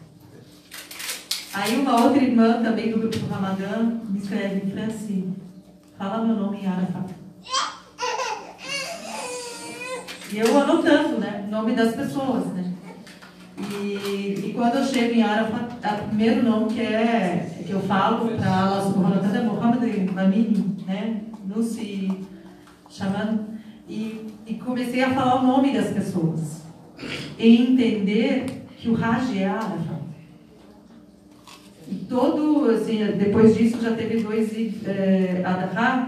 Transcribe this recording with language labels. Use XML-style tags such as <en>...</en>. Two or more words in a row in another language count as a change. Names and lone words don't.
<pt>Aí uma outra irmã também do grupo Ramadã me escreve, Franci, fala meu nome em Arafat. E eu anotando, né, o nome das pessoas, né? E quando eu chego em Arafat, o primeiro nome que eu falo para Allah</pt> <ar>سبحانه وتعالى</ar> <pt>é Muhammad Mamini, né? Nussi chamando. E comecei a falar o nome das pessoas. E entender que o Hajj é Arafat. E assim, depois disso já teve 2 Adha.</pt>